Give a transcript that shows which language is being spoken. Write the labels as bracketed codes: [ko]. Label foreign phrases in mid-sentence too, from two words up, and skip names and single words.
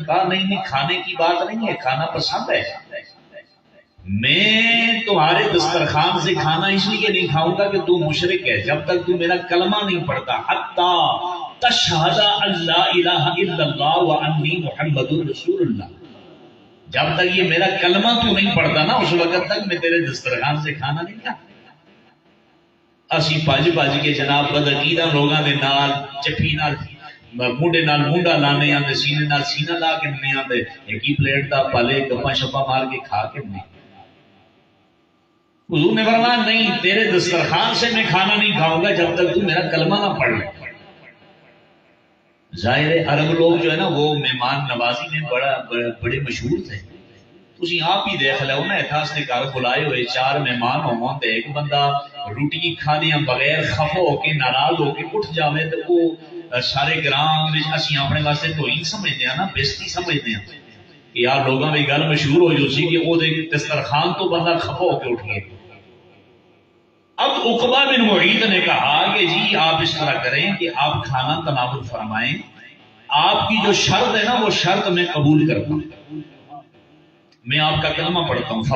[ur] کہا نہیں، کھانے کی بات نہیں ہے، کھانا پسند ہے. میں تمہارے دسترخوان سے کھانا اس لیے نہیں کھاؤں گا کہ تو مشرک ہے، جب تک تو میرا کلمہ نہیں پڑھتا، [ar] حتی تشہد اللہ الہ الا اللہ وانی محمد رسول اللہ، [ur] جب تک یہ میرا کلمہ تو نہیں پڑھتا نا اس وقت تک میں تیرے دسترخوان سے کھانا نہیں کھاتا. [pa] اسی پج کے جناب بدعقیدہ لوگاں دے نال چپی نال موڈے نال مونڈا لانے آتے، سینے نال سینہ لا کے نہیں آتے، ایک ہی پلیٹ دا پالے گپا شپا مار کے کھا کے نہیں. [ur] حضور نے فرمایا نہیں، تیرے دسترخوان سے میں کھانا نہیں کھاؤں گا جب تک تو میرا کلمہ نہ پڑھ لے. ظاہر عرب لوگ جو ہے نا وہ مہمان نوازی میں بڑے مشہور تھے. [pa] تسی آپ ہی دیکھ لو نا، اتھاستے گھر بلائے ہوئے 4 مہمان ہون تے ایک بندہ روٹی کھادیاں بغیر خفا ہو کے ناراض ہو کے اٹھ جاوے تے وہ سارے گرام وچ اسی اپنے واسطے توہین سمجھدے ہیں نا، بےزتی سمجھدے ہیں کہ یار لوگاں دی گل مشہور ہو جو سی کہ او دے دسترخوان تو بندہ خفا ہو کے اٹھ گیا. [ur] اب عقبہ بن معید نے کہا کہ جی آپ اس طرح کریں کہ آپ کھانا تناول فرمائیں، آپ کی جو شرط ہے نا وہ شرط میں قبول کرتا ہوں، میں آپ کا کلمہ پڑھتا ہوں.